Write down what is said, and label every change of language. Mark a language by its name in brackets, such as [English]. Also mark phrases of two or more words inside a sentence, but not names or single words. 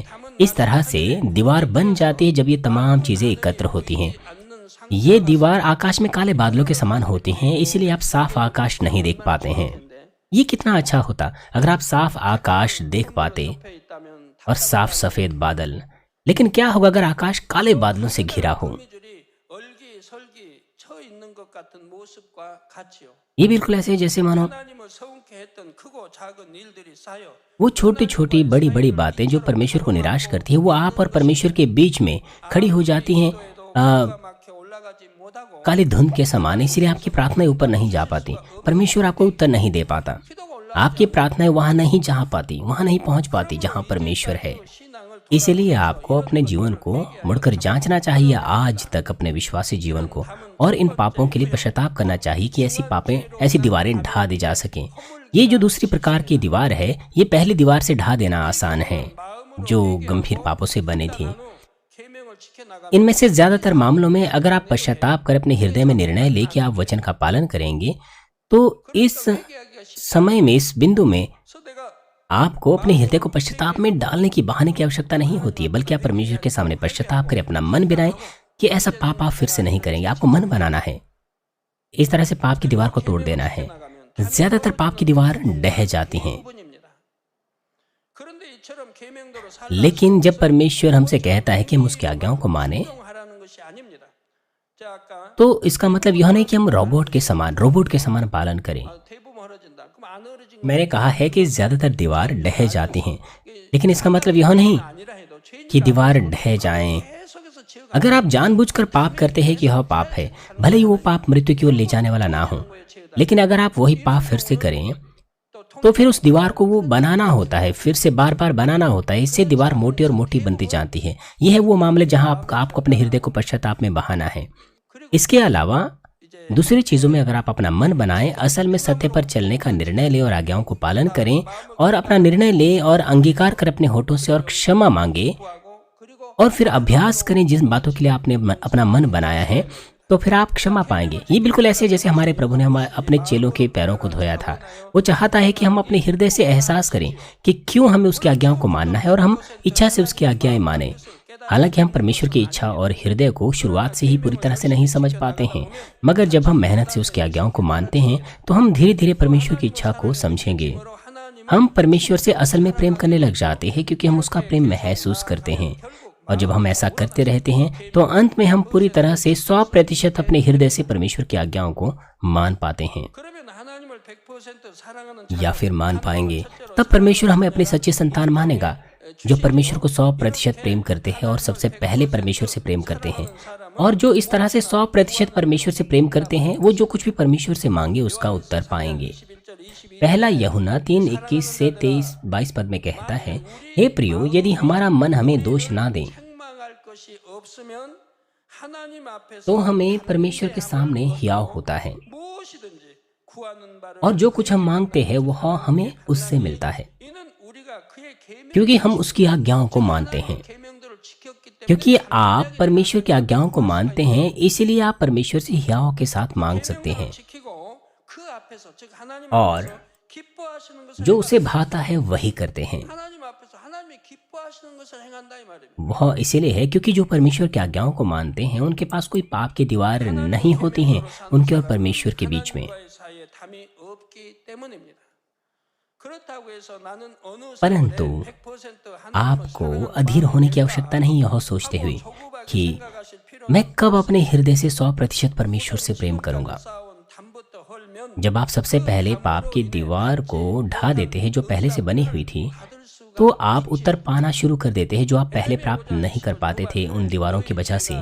[Hindi] इस तरह से दीवार बन जाती है जब ये तमाम चीजें एकत्र होती हैं। ये दीवार आकाश में काले बादलों के समान होती हैं, इसलिए आप साफ आकाश नहीं देख पाते हैं। ये कितना अच्छा होता अगर आप साफ आकाश देख पाते और साफ सफेद बादल, लेकिन क्या होगा अगर आकाश काले बादलों से घिरा हो? [Korean] 거미줄이 얼기설기 쳐 있는 것 같은 모습과 같이요. [Hindi] ये बिल्कुल ऐसे है जैसे मानो [Korean] 하나님을 서운케 했던 크고 작은 일들이 쌓여 [Hindi] वो छोटी छोटी बड़ी बड़ी बातें जो परमेश्वर को निराश करती है, वो आप और परमेश्वर के बीच में खड़ी हो जाती हैं [Korean] 막혀 올라가지 못하고 [Hindi] काली धुंध के समान। इसलिए आपकी प्रार्थनाएं ऊपर नहीं जा पाती, परमेश्वर आपको उत्तर नहीं दे पाता। [Korean] 기도가 올라 [Hindi] आपकी प्रार्थनाएं वहां नहीं जा पाती, वहां नहीं पहुंच पाती जहां परमेश्वर है। [Korean] 신앙을 [Hindi] इसलिए आपको अपने जीवन को मुड़कर जांचना चाहिए, आज तक अपने विश्वासी जीवन को, और इन पापों के लिए पश्चाताप करना चाहिए कि ऐसी दीवारें ढा दी जा सकें। ये जो दूसरी प्रकार की दीवार है, ये पहली दीवार से ढा देना आसान है, जो गंभीर पापों से बनी थी। [Korean] 계명을 지켜나가 [Hindi] इनमें से ज्यादातर मामलों में अगर आप पश्चाताप कर अपने हृदय में निर्णय ले कि आप वचन का पालन करेंगे, तो इस समय में, इस बिंदु में [Korean] 서대가 [Hindi] आपको अपने हृदय को पश्चाताप में डालने की बहाने की आवश्यकता नहीं होती है, बल्कि आप परमेश्वर के सामने पश्चाताप करें, अपना मन बनाएं कि ऐसा पाप आप फिर से नहीं करेंगे। आपको मन बनाना है, इस तरह से पाप की दीवार को तोड़ देना है। ज्यादातर पाप की दीवार ढह जाती हैं, [Korean] 부분입니다. 그런데 이처럼 계명대로 살라 [Hindi] लेकिन जब परमेश्वर हमसे कहता है कि हम उसकी आज्ञाओं को माने, [Korean] 하라는 것이 아닙니다. 자 아까 [Hindi] तो इसका मतलब यह नहीं कि हम रोबोट के समान पालन करें। [Korean] 대부분 흐려진다. 그럼 안 흐려진 [Hindi] मैंने कहा है कि ज्यादातर दीवार ढह जाती हैं, लेकिन इसका मतलब यह नहीं [Korean] 아니라 해도 죄인 [Hindi] कि दीवार ढह जाएं। [Korean] 계속해서 지어가 [Hindi] अगर आप जानबूझकर पाप करते हैं कि यह पाप है, भले ही वो पाप मृत्यु की ओर ले जाने वाला ना हो, लेकिन अगर आप वही पाप फिर से करें, तो फिर उस दीवार को वो बनाना होता है, फिर से बार बार बनाना होता है। इससे दीवार मोटी और मोटी बनती जाती है। यह है वो मामले जहां आपको अपने हृदय को पश्चाताप में बहाना है। इसके अलावा दूसरी चीजों में अगर आप अपना मन बनाएं, असल में सत्य पर चलने का निर्णय लें और आज्ञाओं को पालन करें, और अपना निर्णय लें और अंगीकार कर अपने होठों से और क्षमा मांगे, [Korean] 구하고 그리고 [Hindi] और फिर अभ्यास करें जिन बातों के लिए आपने अपना मन बनाया है, तो फिर आप क्षमा पाएंगे। ये बिल्कुल ऐसे है जैसे हमारे प्रभु ने अपने चेलों के पैरों को धोया था। वो चाहता है कि हम अपने हृदय से एहसास करें कि क्यों हमें उसकी आज्ञाओं को मानना है, और हम इच्छा से उसकी आज्ञाएं माने। हालांकि हम परमेश्वर की इच्छा और हृदय को शुरुआत से ही पूरी तरह से नहीं समझ पाते हैं, मगर जब हम मेहनत से उसकी आज्ञाओं को मानते हैं, तो हम धीरे धीरे परमेश्वर की इच्छा को समझेंगे। हम परमेश्वर से असल में प्रेम करने लग जाते हैं, क्योंकि हम उसका प्रेम महसूस करते हैं। और जब हम ऐसा करते रहते हैं, तो अंत में हम पूरी तरह से 100% अपने हृदय से परमेश्वर की आज्ञाओं को मान पाते हैं, [Korean] 그러면 하나님을 100% 사랑하는 [Hindi] या फिर मान पाएंगे। तब परमेश्वर हमें अपने सच्चे संतान मानेगा, जो परमेश्वर को 100% प्रेम करते हैं और सबसे पहले परमेश्वर से प्रेम करते हैं। और जो इस तरह से 100% परमेश्वर से प्रेम करते हैं, वो जो कुछ भी परमेश्वर से मांगे उसका उत्तर पाएंगे। [Korean] 11절 22 [Hindi] पहला यूहन्ना 3:21 से 23-22 पद में कहता है, हे प्रियो, यदि हमारा मन हमें दोष ना दे, [Korean] 책망할 것이 없으면 하나님 앞에서 [Hindi] तो हमें परमेश्वर के सामने हियाव होता है, [Korean] 무엇이든지 구하는 바를 [Hindi] और जो कुछ हम मांगते हैं वह हमें उससे मिलता है, [Korean] 이는 우리가 그의 계명 [Hindi] क्योंकि हम उसकी आज्ञाओं को मानते हैं। [Korean] 계명들을 지켰기 때문에 [Hindi] क्योंकि आप परमेश्वर की आज्ञाओं को मानते हैं, इसीलिए आप परमेश्वर से हियाव के साथ मांग सकते हैं। [Korean] 지키고 그 앞에서 즉 하나님 [Hindi] और [Korean] 앞에서 기뻐하시는 것을 [Hindi] जो उसे भाता है वही करते हैं। [Korean] 하나님 앞에서 하나님이 기뻐하시는 것을 행한다 이 말입니다. [Hindi] वह इसीलिए है क्योंकि जो परमेश्वर की आज्ञाओं को मानते हैं उनके पास कोई पाप की दीवार नहीं होती हैं उनके और परमेश्वर के बीच में। [Korean] 하나님과의 사이에 담이 없기 때문입니다. 그렇다고 해서 나는 어느 [Hindi] परंतु 100% आपको अधीर होने की आवश्यकता नहीं यह सोचते हुए कि मैं कब अपने हृदय से 100% परमेश्वर से प्रेम करूंगा। जब आप सबसे पहले पाप की दीवार को ढा देते हैं जो पहले से बनी हुई थी, तो आप उत्तर पाना शुरू कर देते हैं जो आप पहले प्राप्त नहीं कर पाते थे उन दीवारों की वजह से।